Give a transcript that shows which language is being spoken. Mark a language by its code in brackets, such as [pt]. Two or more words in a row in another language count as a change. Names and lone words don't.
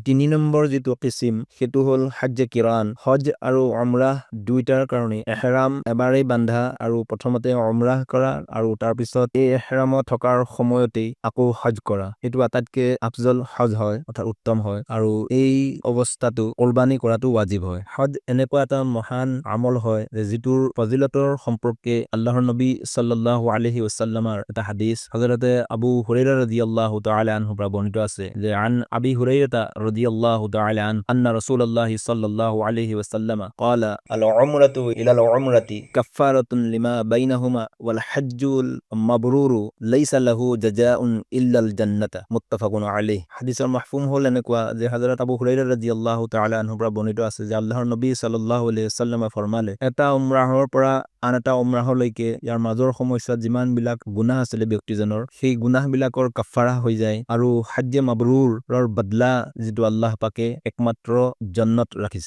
[as] 3 নম্বৰ যিটো কিছিম সেইটো হ'ল হজ্জে কিৰান, হজ আৰু উমৰাহ দুইটাৰ কাৰণে এহৰাম এবাৰেই বান্ধা আৰু প্ৰথমতে উমৰাহ কৰা আৰু তাৰ পিছত এই এহৰামত থকাৰ সময়তেই আকৌ হজ কৰা, এইটো আটাইতকৈ আফজল হজ হয় অৰ্থাৎ উত্তম হয়, আৰু এই অৱস্থাটো কুৰবানী কৰাটো ৱাজিব হয়। হজ এনেকুৱা এটা মহান আমল হয় যিটোৰ ফজিলতৰ সম্পৰ্কে আল্লাহৰ নবী [ar] صلى الله عليه وسلم [as] এটা হাদিস হযৰতে আবু হুৰাইৰা [ar] رضي الله تعالى عنه [as] পৰা বৰ্ণিত আছে যে [ar] عن أبي هريرة رضي الله تعالى عن أن رسول الله صلى الله عليه وسلم قال العمرة إلى العمرة كفارة لما بينهما والحج المبرور ليس له جزاء إلا الجنة متفق عليه. [as] হাদিসৰ মাফহুম হ'ল এনেকুৱা যে হযরত আবু হুৰাইৰা [ar] رضي الله تعالى عنه [as] পৰা পৰা বৰ্ণিত আছে যে আল্লাহৰ নবী [ar] صلى الله عليه وسلم [as] ফৰমালে এটা উমৰাহৰ পৰা আন এটা উমৰাহলৈকে ইয়াৰ মাজৰ সময়ছোৱাত যিমানবিলাক গুনাহ আছিলে ব্যক্তিজনৰ সেই গুনাহবিলাকৰ কাফাৰা হৈ যায় আৰু হাজ্জে মাবৰুৰৰ বদলা যিটো আল্লাহ পাকে একমাত্ৰ জান্নাত ৰাখিছে।